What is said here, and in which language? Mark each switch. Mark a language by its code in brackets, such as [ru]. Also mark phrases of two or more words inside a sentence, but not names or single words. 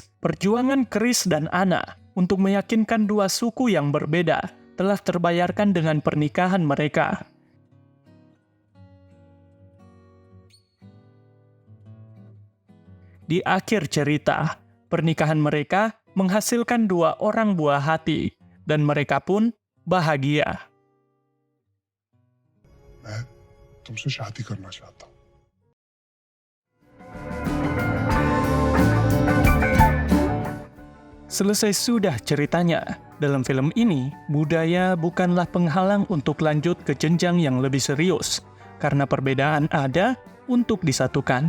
[id] Perjuangan Chris dan Anna untuk meyakinkan dua suku yang berbeda telah terbayarkan dengan pernikahan mereka. Di akhir cerita, pernikahan mereka menghasilkan dua orang buah hati, dan mereka pun bahagia. [hi] मैं तुमसे शादी करना चाहता हूँ। [id] Selesai sudah ceritanya. Dalam film ini, budaya bukanlah penghalang untuk lanjut ke jenjang yang lebih serius. Karena perbedaan ada untuk disatukan.